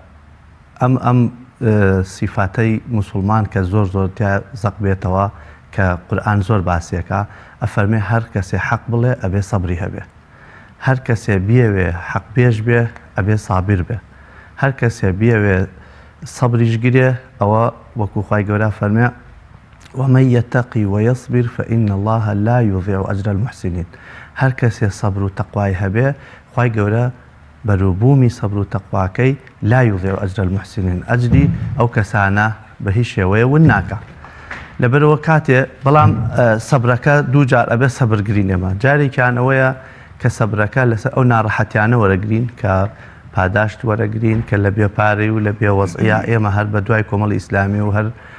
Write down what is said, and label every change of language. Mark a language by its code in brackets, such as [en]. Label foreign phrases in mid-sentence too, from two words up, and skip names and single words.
[ckb] ئەم سیفاتەی موسڵمان کە زۆر زەق بێتەوە کە قورئان زۆر باسیەکە ئەفەرمێ هەر کەسێ حەق بڵێ ئەبێ سەبری هەبێ هەر کەسێ بیەوێ حەق پێش بێ ئەبێ سابیر بێ هەر کەسێ بیەوێ سەبریش گرێ ئەوە وەکو خوای گەورە فەرمێ [ar] ومن يتقي ويصبر فإن الله لا يضيع أجر المحسنين [ckb] هەر کەسێ سەبر و تەقوای هەبێ خوای گەورە بەروبوومی سەبر و تەقواکەی [ar] لا يضيع أجر المحسنين [ckb] ئەجری ئەو کەسانە بە هیچ شێوەیە ون ناکە. لەبەرەوە کاتێ بەڵام سەبرەکە دوو جار ئەبێ سەبرگرین ئێمە جارێکیان ئەوەیە کە سەبرەکە لەسەر ئەو ناڕەحەتیانە وەرەگرین کە پاداشت وەرەگرین کە لە بێپارەی و لە بێوەزعیا ئێمە هەر بە دوای کۆمەڵی ئیسلامی و هەر